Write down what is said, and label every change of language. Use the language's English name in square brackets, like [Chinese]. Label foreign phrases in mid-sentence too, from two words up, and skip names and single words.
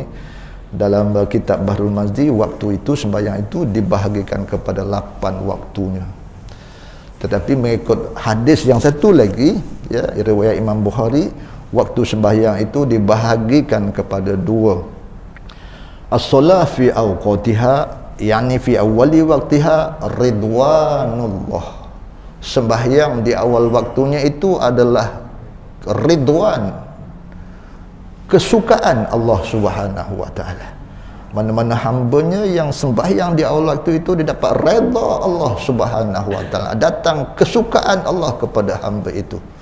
[Malay] Dalam kitab Bahrul Mazdi, waktu itu sembahyang itu dibahagikan kepada 8 waktunya. Tetapi mengikut hadis yang satu lagi ya, riwayat Imam Bukhari, waktu sembahyang itu dibahagikan kepada 2. [Arabic] الصلاة في أوقاتها، يعني في أول وقتها رضوان الله. [Malay] Sembahyang di awal waktunya itu adalah ridwan, kesukaan Allah [Arabic] سبحانه وتعالى. [Malay] Mana-mana hambanya yang sembahyang di awal waktu itu dia dapat redha Allah [Arabic] سبحانه وتعالى, [Malay] datang kesukaan Allah kepada hamba itu.